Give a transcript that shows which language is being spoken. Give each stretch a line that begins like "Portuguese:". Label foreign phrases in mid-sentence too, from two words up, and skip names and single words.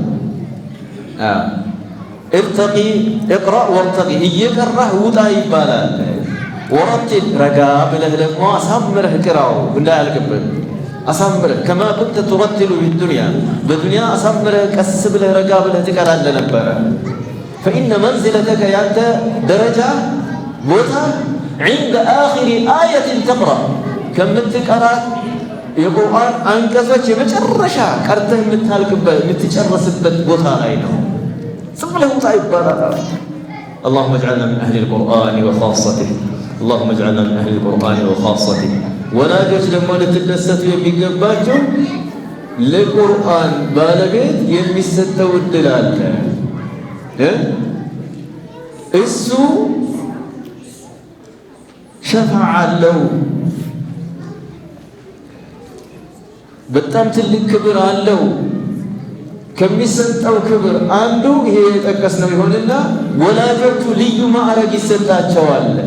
Arabic: ارتق اقرأ وارتق
Amharic: እየቀራህ ውጣ ይባላል። ወረቲል ረጋ ብለህ ደግሞ አሳምረህ ቅራው እንዳያልቅብህ አሳምረህ
Arabic: كما كنت ترتل
Amharic: ቢዱንያ በዱንያ አሳምረህ ቀስ ብለህ ረጋ ብለህ ትቀራለህ ነበረ።
Arabic: فإن منزلتك
Amharic: ያንተ ደረጃ ቦታ
Arabic: عند آخر آية تقرأ
Amharic: ከምትቀራት የቁርአን አንቀጾች የመጨረሻ ቀርተህ የምትጨርስበት ቦታ ላይ ነው። ዝም ብለህ ውጣ ይባላል።
Arabic: اللهم اجعلنا من أهل القرآن وخاصته اللهم اجعلنا من أهل القرآن وخاصته
Amharic: ወላጆች ደግሞ ልትደሰቱ የሚገባቸው ለቁርአን ባለቤት የሚሰጠው እድል አለ። እሱ ሸፋዓ አለው። በጣም ትልቅ ክብር አለው። ከሚሰጠው ክብር አንዱ ይሄ የጠቀስነው ይሆንና ወላጆቹ ልዩ ማዕረግ ይሰጣቸዋል።